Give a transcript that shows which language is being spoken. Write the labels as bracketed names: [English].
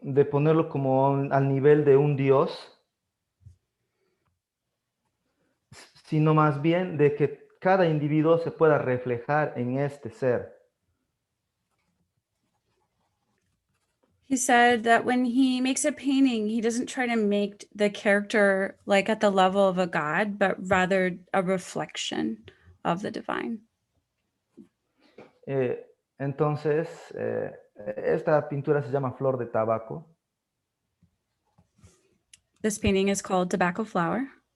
[Spanish] ponerlo como al nivel de un dios, sino más bien de que cada individuo se pueda reflejar en este ser. [English] He said that when he makes a painting, he doesn't try to make the character like at the level of a god, but rather a reflection of the divine. [Spanish] Entonces, esta pintura se llama Flor de Tabaco. [English] This painting is called Tobacco Flower.